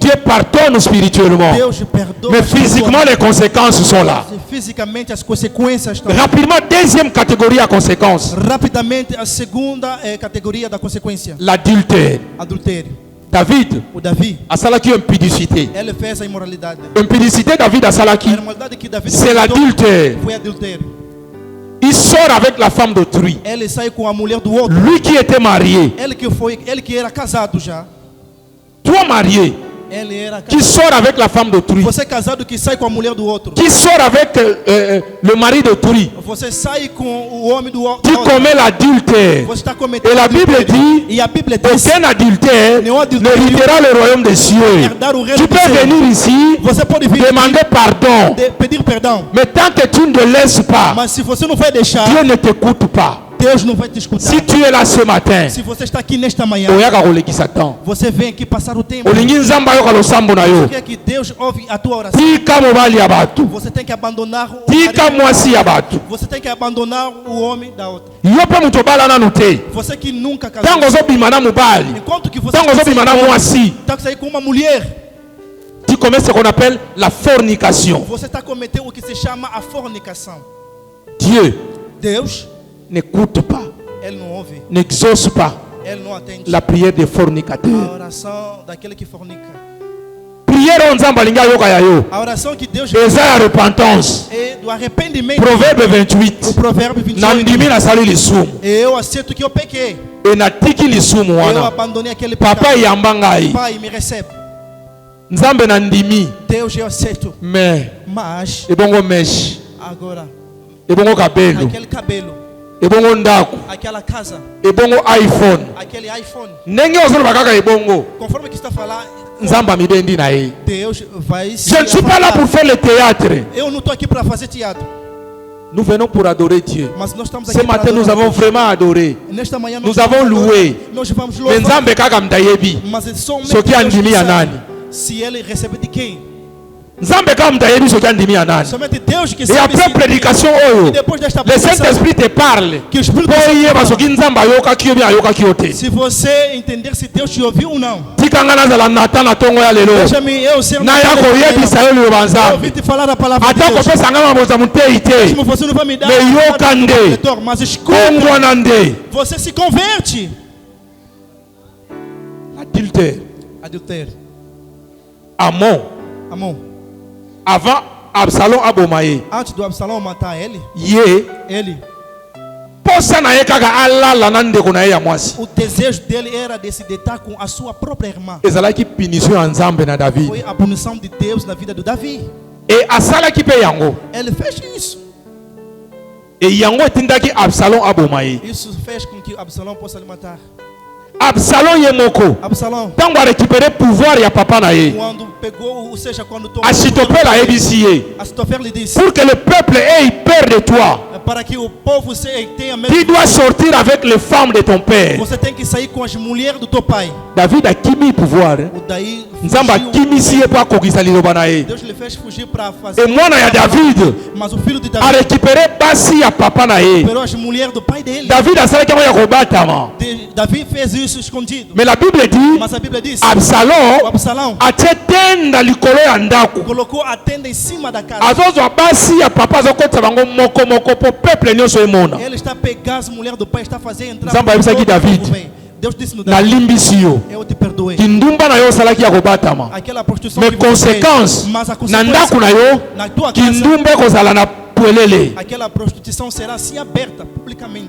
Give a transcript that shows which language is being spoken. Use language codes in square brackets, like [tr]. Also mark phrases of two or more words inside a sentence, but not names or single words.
[fr] Dieu pardonne spirituellement, [pt] Deus perdoa. [fr] mais physiquement les conséquences sont là. [pt] Fisicamente as consequências estão. [fr] Rapidement, deuxième catégorie à conséquences, [pt] Rapidamente a segunda categoria da consequência, [fr] l'adultère. [pt] adultério. [ln] David [pt] O Davi, [ln] asalaki impudicité. [pt] ele fez a imoralidade. [ln] Impudicité David [pt] A [ln] asalaki, [pt] imoralidade que Davi [fr] c'est [pt] cometeu [fr] l'adultère. [pt] foi adultério. [fr] Il sort avec la femme d'autrui. [pt] Ele saiu com a mulher do outro. [fr] Lui qui était marié, [pt] Ele que era casado já. [fr] toi marié, [pt] Ele era [fr] qui [pt] casado. [fr] sort avec la femme d'autrui, [pt] Você é casado que sai com a mulher do outro. [fr] qui sort avec le mari d'autrui, [pt] Você sai com o homem do [fr] qui [pt] outro. [fr] commet l'adultère. [pt] Você está cometendo [fr] Et la Bible [pt] adultério. [fr] dit, [pt] E a Bíblia diz: [fr] aucun adultère [pt] Nenhum adultério [fr] n'héritera le royaume des cieux. [pt] herdar o reino [fr] Tu [pt] do [fr] peux [pt] céu. [fr] venir ici, [pt] Você pode vir [fr] demander pardon, [pt] pedir perdão, [fr] mais tant que tu ne le laisses pas, [pt] mas se você não vai deixar, [fr] Dieu ne t'écoute pas. [pt] Deus não vai te escutar. [fr] Si tu es là ce matin, [pt] Se você está aqui nesta manhã, [ln] oyaka kolekisa temps. [pt] você vem aqui passar o tempo. [ln] Olingi nzambe ayoka losambo na yo. [pt] Você quer que Deus ouve a tua oração. [ln] Tika mobali ya bato. [pt] Você tem que abandonar o [ln] Tika [pt] marido. [ln] mwasi ya bato. [pt] Você tem que abandonar o homem da outra. [ln] Yo pe muto bala nanu te. [pt] Você que nunca casou. [ln] Tango ozobima na mobali. [pt] Enquanto que você [ln] Tango ozobima na mwasi. [pt] está sair com uma mulher, [fr] Tu commets ce qu'on appelle la fornication. [pt] você está cometendo o que se chama a fornicação. [fr] Dieu [pt] Deus, [fr] n'écoute pas, [pt] ele não ouve, [fr] n'exauce pas [pt] ele não atende [fr] la prière des [pt] a [fr] fornicateurs. [pt] oração daquele que fornica. [ln] Prière nzambe alingi ayoka ya yo. [pt] A oração que Deus [ln] Eza ya repentance. [pt] é do arrependimento. [fr] Proverbe [pt] O [fr] 28. [pt] provérbio 28. [ln] Nandimi nasali lisumu. [pt] Eu aceito que eu pequei. [ln] E natiki lisumu [pt] Eu [ln] wana. [pt] abandonei aquele [ln] Papa [pt] pecado. [ln] yamba ngai. [pt] Pai, me recebe. [ln] Nzambe nandimi. [pt] Deus, eu aceito. [ln] Mais [pt] Mas, [ln] ebongo mesh. [pt] agora, [ln] Ebongo kabelo. [pt] aquele cabelo, [ln] Ebongo ndako. [pt] aquela casa, [ln] Ebongo iPhone. [pt] aquele iPhone, [ln] Ndenge ozoloba kaka ebongo. [pt] conforme que está falando, [ln] Nzambe amibendi na ye. [pt] Deus vai se [fr] Je ne suis pas là pour faire le théâtre. [pt] Eu não estou aqui para fazer teatro, [fr] Nous venons pour adorer Dieu. [pt] mas nós estamos [fr] Ce [pt] aqui para [fr] matin, nous [pt] adorar. [fr] avons vraiment adoré. [pt] Nesta manhã [fr] Nous [pt] nós [fr] avons [pt] vamos [fr] loué. [pt] adorar. Nós vamos [ln] Mais [pt] louvar. [ln] Nzambe kaka mtayebi. [pt] Mas é somente [ln] Soki [pt] Deus [ln] andimi [pt] que [ln] ya [pt] sabe [ln] nani? [pt] se ele recebe de quem. [ln] Nzambe kaka mtayebi soki andimi ya nani? [pt] Somente Deus que [fr] Et [pt] sabe. [fr] après prédication [pt] E [ln] oyo, [pt] depois desta [fr] le [pt] pregação, [fr] Saint-Esprit te parle. [pt] que o Espírito [ln] Po [pt] Santo [ln] yeba soki Nzambe ayokaki yo bien ayokaki yo te. [pt] se você entender se Deus te ouviu ou não. [ln] Tikanga nazala Nathan na tongo ya lelo. [pt] Deixa-me eu ser [ln] Naya koyebisa yo liloba [pt] Eu ouvi [ln] Nzambe. [pt] te falar a palavra de [ln] Ata [pt] Deus. [ln] kopesa nga maboza muteyi te. [pt] Mesmo você não vai me dar [ln] Mais [pt] a [ln] yoka [pt] palavra do [ln] nde. [pt] protetor, mas escuta, [ln] Kongwana nde. [pt] você se converte. [fr] Adultère. [pt] Adultério. [fr] Amon. [pt] Amor, [ln] Avant Absalom abomaye. [pt] antes do Absalão matar ele, [ln] Ye. [pt] posa [ln] na ye kaka alala na ndeko na ye ya mwasi. [pt] o desejo dele era de se deitar com a sua própria irmã. [ln] Ezalaki punition ya Nzambe na David. [pt] Foi a punição de Deus na vida de Davi. [ln] E asalaki pe yango. [pt] Ele fez isso. [ln] E yango etindaki Absalom aboma ye. [pt] Isso fez com que Absalão possa lhe matar. [ln] Absalom ye moko. [pt] Absalão, [ln] Tango [fr] récupérer pouvoir [ln] ya papa na ye. [pt] quando pegou, ou seja, quando tomou, [ln] Achitopel ayebisi ye. [pt] Ahitofel lhe disse, [fr] Pour que le peuple ait peur de toi, [pt] para que o povo tenha medo, [fr] tu dois sortir avec les femmes de ton père. [pt] você tem que sair com as mulheres do teu pai. [ln] David akimi pouvoir. [pt] O daí [ln] Nzambe [pt] fugiu. [ln] akimisi ye po akokisa liloba na ye. [pt] Deus lhe fez fugir para fazer. [ln] E mwana ya David [pt] Mas o filho de [ln] a [pt] Davi [ln] récupéré basi ya papa na ye. [pt] recuperou as mulheres do pai dele. [ln] David asalaki yango ya kobatama. [pt] Davi fez isso escondido. [fr] Mais la Bible dit [pt] Mas a Bíblia diz: [fr] Absalom [pt] o Absalão [ln] atie tenda likolo ya ndako. [pt] colocou a tenda em cima da casa. [ln] Azozwa basi ya papa azokotisa bango moko moko po peuple nyonso emona. [pt] Ele está a pegar as mulheres do pai, está a fazer entrar. [ln] Nzambe ayebisaki [pt] todo o [ln] David. [pt] povo bem. Deus disse no Davi: [ln] Nalimbisi yo. [pt] eu te perdoei. [ln] Kindumba na yo osalaki ya kobatama. [pt] Aquela prostituição [ln] Mais [pt] que você fez, [ln] conséquence [pt] mas a [ln] na ndako [pt] consequência [ln] na yo [pt] na tua casa, [ln] kindumba ekozala na pwelele. [pt] aquela prostituição será assim aberta publicamente.